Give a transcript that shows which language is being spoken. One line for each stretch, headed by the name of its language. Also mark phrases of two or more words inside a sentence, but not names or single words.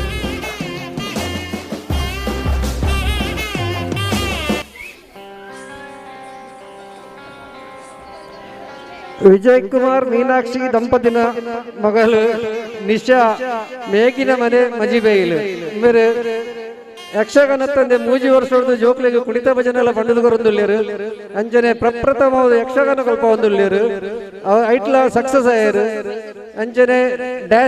Tulu: ವಿಜಯ್ ಕುಮಾರ್ ಮೀನಾಕ್ಷಿ ದಂಪತಿನ ಮಗಳು ನಿಶಾ ಮೇಗಿನ ಮನೆ ಮಜಿಬೇಯಿಲು ಇವರು ಯಕ್ಷಗಾನ ತಂದೆ 3 ವರ್ಷದ ಜೋಕ್ಲಿಗೆ ಕುಣಿತ ಭಜನೆ ಎಲ್ಲ ಪಂಡದವರೊಂದುಳ್ಳೇರು. ಅಂಜನೆ ಪ್ರಪ್ರಥಮವಾದ ಯಕ್ಷಗಾನ ಕಲ್ಪ ಒಂದುಳ್ಳೇರು. ಐಟ್ಲ ಸಕ್ಸಸ್ ಆಯರು.